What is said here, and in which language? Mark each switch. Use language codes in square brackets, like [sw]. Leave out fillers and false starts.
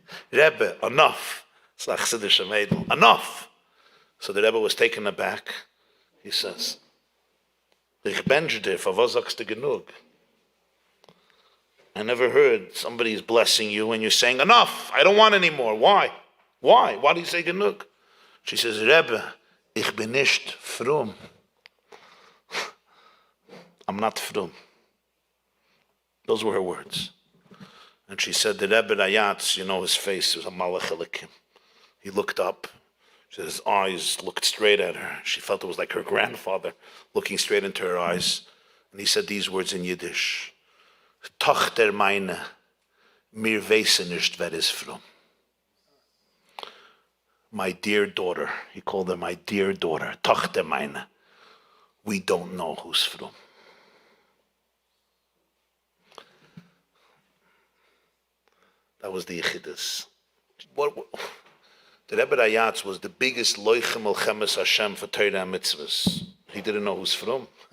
[en] Rebbe, enough. Enough. So the Rebbe was taken aback. He says, [yi] Ich bench dir, for was sagst du genug? [en] I never heard somebody's blessing you and you're saying, enough, I don't want any more. Why? Why? Why do you say genug? She says, [yi] Rebbe, Ich bin nicht frum. [en] I'm not frum. Those were her words. And she said, the Rebbe Rayatz, his face was a malach elikim. He looked up. She said his eyes looked straight at her. She felt it was like her grandfather looking straight into her eyes. And he said these words in Yiddish. [yi] Tochter meine, mir weissen nicht wer is frum. [en] My dear daughter, he called her my dear daughter, [yi] Tochter meine, [en] we don't know who's from. That was the Chassidus. The Rebbe Rayatz was the biggest loichem melchemes Hashem for Torah and mitzvahs. He didn't know who's from.